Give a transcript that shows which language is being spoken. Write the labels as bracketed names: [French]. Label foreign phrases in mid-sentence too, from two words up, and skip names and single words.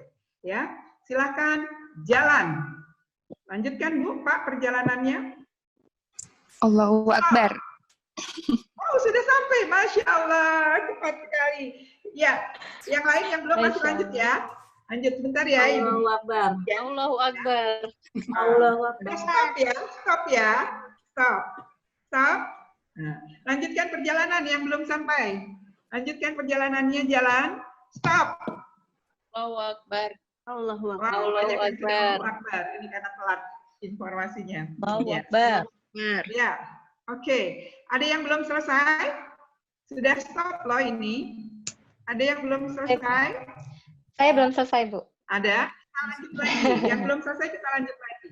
[Indonesian] Ya, silakan jalan. Lanjutkan Bu, Pak perjalanannya. [Arabic] الله أكبر. [Indonesian] Oh sudah sampai, [Arabic] ما شاء الله, [Indonesian] cepat sekali. Ya, yang lain yang belum masih lanjut ya. Lanjut sebentar ya, Ibu. [Arabic] الله أكبر. [Indonesian] Ya. [Arabic] الله أكبر. الله أكبر. [Indonesian] Stop ya, stop ya, stop, stop. Nah, lanjutkan perjalanan yang belum sampai. Lanjutkan perjalanannya, jalan, stop. [Arabic] الله أكبر. الله أكبر. Allahu Akbar. Akbar. [Indonesian] Ini karena telat informasinya. [Arabic] Allahu [Indonesian] Ya. [Arabic] Akbar. [Indonesian] Ya, oke. Ada yang belum selesai? Sudah stop loh ini. Ada yang belum selesai? Saya belum selesai, Bu. Ada? Kita lanjut lagi. Yang belum selesai kita lanjut lagi.